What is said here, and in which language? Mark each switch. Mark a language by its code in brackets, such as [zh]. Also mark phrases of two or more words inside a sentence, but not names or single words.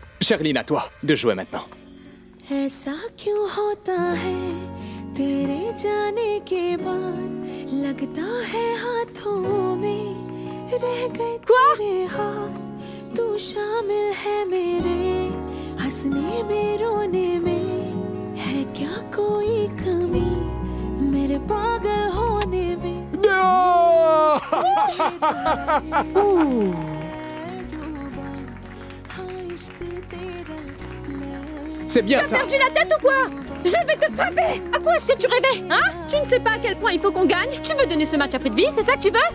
[fr] Sherline, à toi de jouer maintenant. [hi] ऐसा क्यों होता है तेरे जाने के बाद लगता है हाथों में रह गए तेरे हाथ तू शामिल है मेरे हंसने में रोने में है क्या कोई कमी मेरे पागल होने में [fr] C'est bien ça. T'as perdu la tête ou quoi? Je vais te frapper. À quoi est-ce que tu rêvais, hein? Tu ne sais pas à quel point il faut qu'on gagne? Tu veux donner ce match à prix de vie, c'est ça que tu veux?